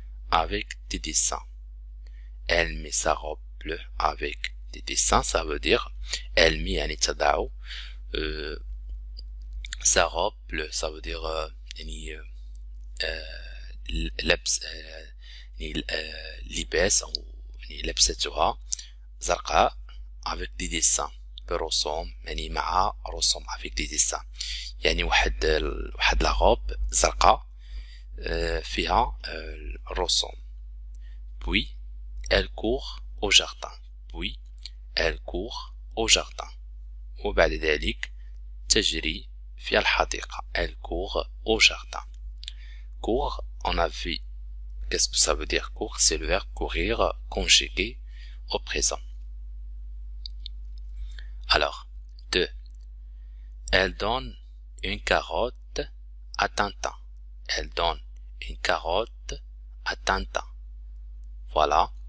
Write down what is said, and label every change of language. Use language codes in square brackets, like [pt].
[fr] Avec des dessins. Elle met sa robe bleue avec des dessins, ça veut dire elle met [ar] تضع [fr] sa robe bleue, ça veut dire [ar] يعني لبس يعني لباس أو يعني لبستها زرقاء [fr] avec des dessins [ar] برسوم يعني مع رسوم avec des dessins يعني واحد لا غوب زرقاء فيها الرسوم. [fr] Puis elle court au jardin. Puis elle court au jardin. [ar] وبعد ذلك تجري في الحديقة. [fr] Elle court au jardin. Court, on a vu. Qu'est-ce que ça veut dire court? C'est le verbe courir conjugué au présent. Alors, 2. Elle donne une carotte à Tintin. Elle donne une carotte à Tintin. Voilà.